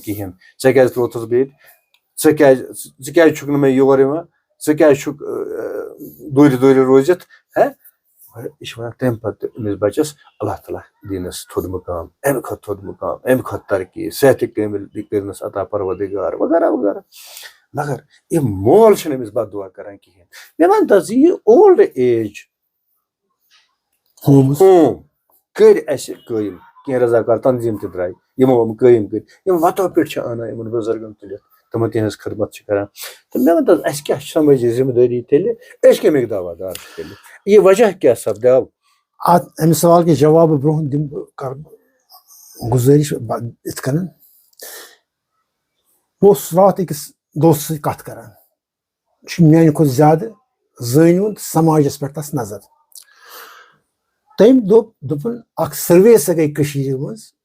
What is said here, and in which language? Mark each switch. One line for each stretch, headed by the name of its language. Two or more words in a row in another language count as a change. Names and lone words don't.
Kashmiri: کہیٖنۍ ژےٚ کیازِ تروتھس بہٕ ییٚتہِ ژٕ کیازِ چھُکھ نہٕ مےٚ یور یِوان ژٕ کیازِ چھُکھ دوٗرِ دوٗرِ روٗزِتھ یہِ چھِ ونان تمہِ پتہٕ أمِس بچس اللہ تعالیٰ دِنس تھوٚد مقام امہِ کھۄتہٕ تھوٚد مقام امہِ کھۄتہٕ ترقی صحتِ کٲمِل کٔرنس عطا پروردگار وغیرہ وغیرہ مگر یہِ مول چھُنہٕ أمِس بد دعا کران کہیٖنۍ مےٚ ون تہٕ ژٕ یہِ
English: old age
Kashmiri: ہوم کٔرۍ اسہِ قٲیِم کینٛہہ رضاکار تنظیٖم تہِ درٛاے یِمو یِم قٲیِم کٔرۍ یِم وتو پٮ۪ٹھ چھِ انان یِمن بُزرگن تُلِتھ تمن تہذ خدمت کران تو مے ون اس کیا سمجھ ذمہ داری تیلہِ أسۍ کمیُک دعوادار چھِ تیلہِ یہ وجہ کیا سپدیو امہِ سوال کے جواب برونٛہہ دِمہٕ بہٕ کرٕ بہٕ گُزٲرِش یِتھ کٔنۍ بہٕ اوسُس راتھ أکِس دوستس سۭتۍ کتھ کران یہِ چھُ میانہِ کھۄتہٕ زیادٕ زٲنۍوُن سماجس پٮ۪ٹھ تس نظر تٔمۍ دوٚپُن اکھ سٔروے ہسا گٔے کٔشیٖرِ منٛز